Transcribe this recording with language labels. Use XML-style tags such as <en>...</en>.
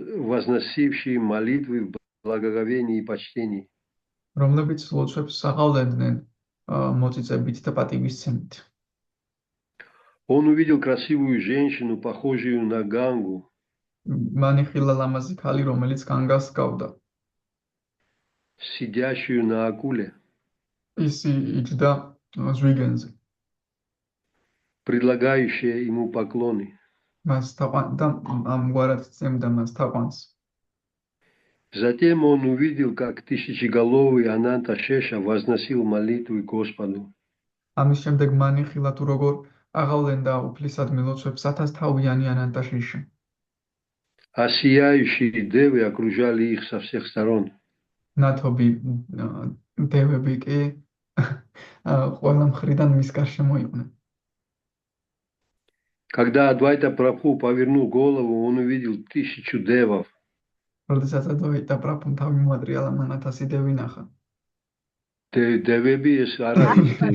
<ru>Возносившие молитвы в благоговении и почтении.</ru> <ka>რომლებიც ლოცვებს საღავლებდნენ მოწიწებით და პატივისცემით.</ka> <ru>Он увидел красивую женщину, похожую на Гангу.</ru> <ka>მან იხილა ლამაზი ქალი, რომელიც განგას ჰგავდა.</ka> <ru>Сидящую на акуле.</ru> <ka>ის იჯდა ზვიგენზე.</ka> <ru>Предлагающая ему поклоны.</ru> <ka>მას თაყვანდა, ამგვარად წემდა მას თაყვანს.</ka> <ru>Затем он увидел, как тысячеголовый Ананта Шеша возносил молитвы Господу.</ru> <ka>ამის შემდეგ მან იხილა თუ როგორ აღავლენდა უფლისადმი ლოცვებს 1000-თავიანი ანანტა შეშა.</ka> <ru>А сияющие девы окружали их со всех сторон.</ru> <ka>ნათობი დევები კი ყველა მხრიდან მის გარშემო იყვნენ.</ka> <ru>Когда Адвайта Прабху повернул голову, он увидел 1000 девов.</ru> <ka>როდესაც ადვაიტა პრაბჰუმ თავი მოატრიალა, მან 1000 დევი ნახა. Девები ეს არ არის.</ka>